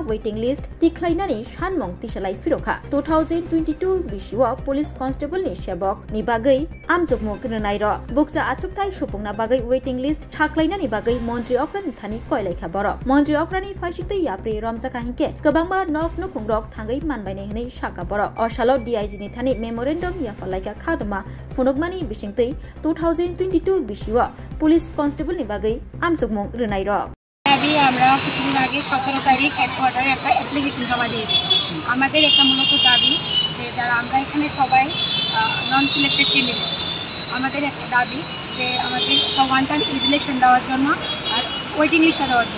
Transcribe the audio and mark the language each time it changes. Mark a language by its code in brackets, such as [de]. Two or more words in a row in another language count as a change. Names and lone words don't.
[en] waiting list [trp] तिख्लाइनानै सानमं तिसलाइ फिरखा 2022 बिशुव [en] police constable [trp] नि सेबक नि बागै आमजुगमु ग्रनाय र बुकजा आचुकथाय सुपुंना बागै [en] waiting list [trp] थाख्लाइनानै बागै मन्त्रि अक्रानि थानि कयलाइखा बरक मन्त्रि अक्रानि फाइसितै याप्रि रमजाका हिंके गोबांमा नक नुखुं रक थांगै मानबायनाय हनै साका बरक असालो डीआईजी नि थानि मेमोरेन्डम याफालाइका खादमा फुनुगमानि बिसिंतै 2022 बिशुव [en] police constable [trp] नि बागै आमजुगमु ग्रनाय र [bn] আমি আমরা কিছুদিন আগে 17 তারিখ হেডকোয়ার্টারে একটা অ্যাপ্লিকেশন জমা দিয়েছি আমাদের একটা মূলত দাবি যে যারা আমরা এখানে সবাই [en] non selected candidate [bn] আমাদের একটা দাবি যে আমাদের একটা [en] one time selection [bn] দেওয়ার জন্য আর ওয়েটিং লিস্টটা দেওয়ার জন্য